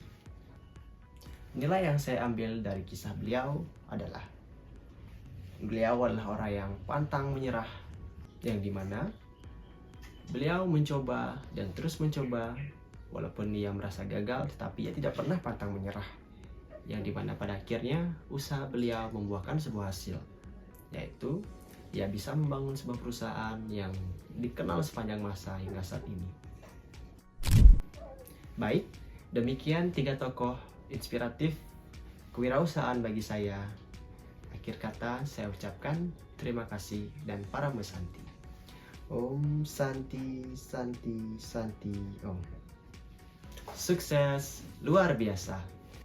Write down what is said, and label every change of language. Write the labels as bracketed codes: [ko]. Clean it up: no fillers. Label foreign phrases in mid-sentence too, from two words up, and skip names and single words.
[id] Nilai yang saya ambil dari kisah beliau adalah orang yang pantang menyerah, yang dimana beliau mencoba dan terus mencoba walaupun ia merasa gagal, tetapi ia tidak pernah pantang menyerah, yang dimana pada akhirnya usaha beliau membuahkan sebuah hasil, yaitu ia bisa membangun sebuah perusahaan yang dikenal sepanjang masa hingga saat ini. Baik, demikian 3 tokoh inspiratif kewirausahaan bagi saya. Akhir kata saya ucapkan terima kasih dan [sa] Paramo Santi. Om Santi Santi Santi Om. [id] Sukses luar biasa.